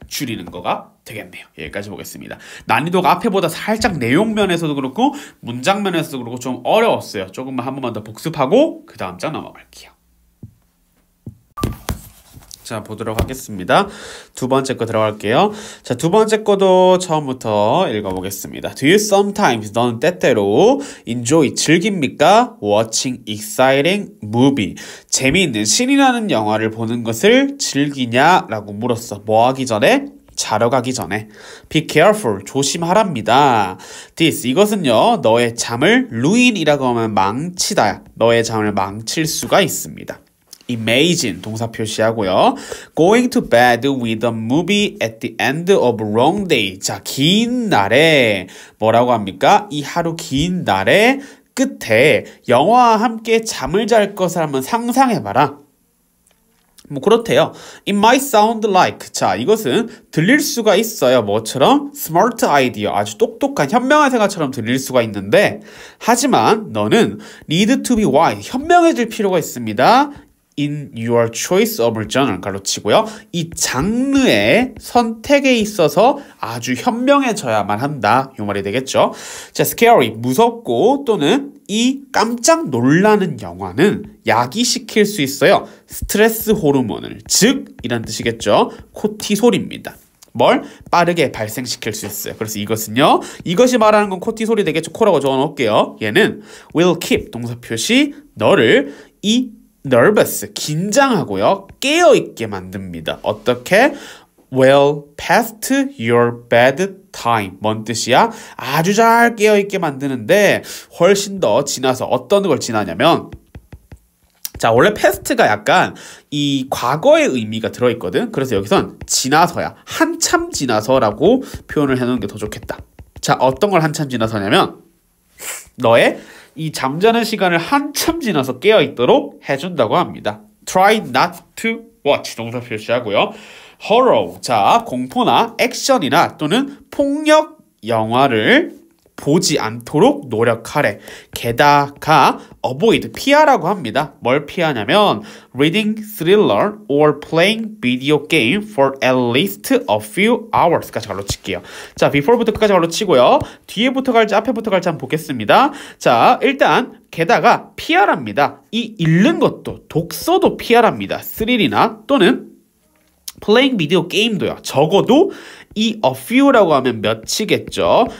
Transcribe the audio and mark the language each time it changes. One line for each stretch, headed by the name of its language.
Korean: 줄이는 거가 되겠네요. 여기까지 보겠습니다. 난이도가 앞에보다 살짝 내용면에서도 그렇고 문장면에서도 그렇고 좀 어려웠어요. 조금만 한 번만 더 복습하고 그 다음 장 넘어갈게요. 자, 보도록 하겠습니다. 두 번째 거 들어갈게요. 자, 두 번째 거도 처음부터 읽어보겠습니다.
English: Do you sometimes,
Korean: 너는 때때로
English: enjoy,
Korean: 즐깁니까?
English: Watching exciting movie.
Korean: 재미있는 신이 나는 영화를 보는 것을 즐기냐? 라고 물었어. 뭐 하기 전에? 자러 가기 전에.
English: Be careful,
Korean: 조심하랍니다. This, 이것은요, 너의 잠을 ruin이라고 하면 망치다. 너의 잠을 망칠 수가 있습니다. Imagine 동사 표시하고요.
English: Going to bed with a movie at the end of a long day.
Korean: 자, 긴 날에 뭐라고 합니까? 이 하루 긴 날의 끝에 영화와 함께 잠을 잘 것을 한번 상상해봐라. 뭐 그렇대요.
English: It might sound like.
Korean: 자, 이것은 들릴 수가 있어요. 뭐처럼?
English: Smart idea.
Korean: 아주 똑똑한 현명한 생각처럼 들릴 수가 있는데 하지만 너는
English: need to be wise.
Korean: 현명해질 필요가 있습니다.
English: In your choice of genre
Korean: 가로치고요. 이 장르의 선택에 있어서 아주 현명해져야만 한다. 이 말이 되겠죠. 자, scary 무섭고 또는 이 깜짝 놀라는 영화는 야기시킬 수 있어요. 스트레스 호르몬을 즉 이란 뜻이겠죠. 코티솔입니다. 뭘 빠르게 발생시킬 수 있어요. 그래서 이것은요. 이것이 말하는 건 코티솔이 되겠죠. 코라고 적어놓을게요. 얘는
English: will keep
Korean: 동사 표시 너를 이 nervous, 긴장하고요. 깨어있게 만듭니다. 어떻게?
English: Well past your bad time.
Korean: 뭔 뜻이야? 아주 잘 깨어있게 만드는데 훨씬 더 지나서 어떤 걸 지나냐면 자, 원래 past가 약간 이 과거의 의미가 들어있거든. 그래서 여기선 지나서야, 한참 지나서라고 표현을 해놓는 게 더 좋겠다. 자, 어떤 걸 한참 지나서냐면 너의 이 잠자는 시간을 한참 지나서 깨어있도록 해준다고 합니다.
English: Try not to watch
Korean: 동사 표시하고요. Horror, 자 공포나 액션이나 또는 폭력 영화를 보지 않도록 노력하래. 게다가 avoid, 피하라고 합니다. 뭘 피하냐면
English: reading thriller or playing video game for at least a few hours
Korean: 까지 갈로칠게요. 자, before부터 끝까지 갈로치고요. 뒤에부터 갈지 앞에부터 갈지 한번 보겠습니다. 자, 일단 게다가 피하랍니다. 이 읽는 것도 독서도 피하랍니다. 스릴이나 또는
English: playing video game도요.
Korean: 적어도 이 a few라고 하면 몇이겠죠.